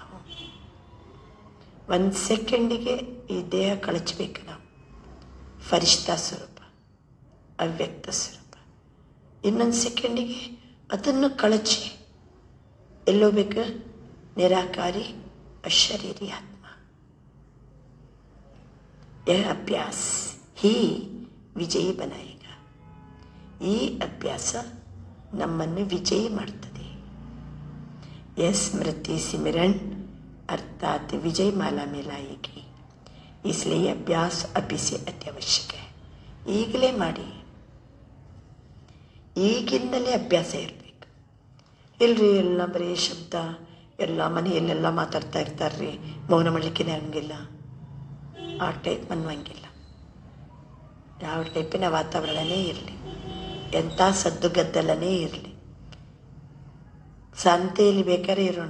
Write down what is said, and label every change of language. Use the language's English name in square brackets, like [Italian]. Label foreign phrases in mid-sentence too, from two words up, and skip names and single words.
[Kannada] ಒಂದು ಸೆಕೆಂಡಿಗೆ ಈ ದೇಹ ಕಳಚಬೇಕು ನಾವು, ಫರಿಷ್ಠಾ ಸ್ವರೂಪ, ಅವ್ಯಕ್ತ ಸ್ವರೂಪ. ಇನ್ನೊಂದು ಸೆಕೆಂಡಿಗೆ ಅದನ್ನು ಕಳಚಿ ಎಲ್ಲೋಗ್ಬೇಕು? ನಿರಾಕಾರಿ ಅಶರೀರಿ ಆತ್ಮ. [Hindi] यह अभ्यास ही विजयी बनाएगा. [Kannada] ಈ ಅಭ್ಯಾಸ ನಮ್ಮನ್ನು ವಿಜಯಿ ಮಾಡ್ತದೆ. [Hindi] स्मृति सिमरन अर्थात विजय माला में लाएगी. इसलिए अभ्यास अभी से अत्ಯವಶ್ಯಕ. [Kannada] ಈಗಲೇ ಮಾಡಿ, ಈಗಿಂದಲೇ ಅಭ್ಯಾಸ ಇರಬೇಕು. ಇಲ್ರಿ ಎಲ್ಲ ಬರೀ ಶಬ್ದ, ಎಲ್ಲ ಮನೆಯಲ್ಲೆಲ್ಲ ಮಾತಾಡ್ತಾ ಇರ್ತಾರ್ರಿ, ಮೌನ ಮಾಡಲಿಕ್ಕೆ ಹಂಗಿಲ್ಲ. ಆ ಟೈಪ್ ಅನ್ನುವಂಗಿಲ್ಲ. ಯಾವ ಟೈಪಿನ ವಾತಾವರಣನೇ ಇರಲಿ, ಎಂಥ ಸದ್ದು ಗದ್ದಲನೇ ಇರಲಿ, ಶಾಂತಿಯಲ್ಲಿ ಬೇಕಾದ್ರೆ ಇರೋಣ.